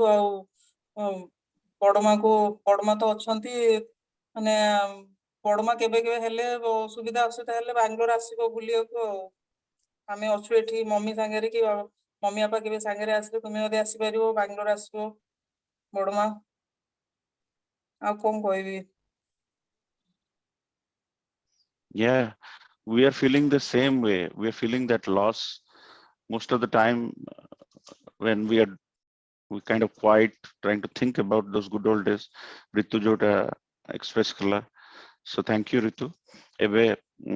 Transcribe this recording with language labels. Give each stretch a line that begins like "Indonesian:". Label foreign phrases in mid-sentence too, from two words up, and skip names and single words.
Odia: ଆଉ ବଡମା ତ ଅଛନ୍ତି, ମାନେ ବଡମା କେବେ କେବେ ହେଲେ ସୁବିଧା ଅସୁବିଧା ହେଲେ ବାଙ୍ଗଲୋର ଆସିବ ବୁଲିବାକୁ। ଆଉ ଆମେ ଅଛୁ ଏଠି ମମି ସାଙ୍ଗରେ, କି ମମି ବାପା କେବେ ସାଙ୍ଗରେ ଆସିଲେ ତୁମେ ଯଦି ଆସିପାରିବ ବାଙ୍ଗଲୋର ଆସିବ ବଡମା। ଆଉ କଣ କହିବି?
English: Yeah, we are feeling the same way. We are feeling that loss most of the time when we kind of quiet, trying to think about those good old days.
Odia: ରିତୁ ଯୋଉଟା ଏକ୍ସପ୍ରେସ୍ କଲା.
English: So thank you, Ritu.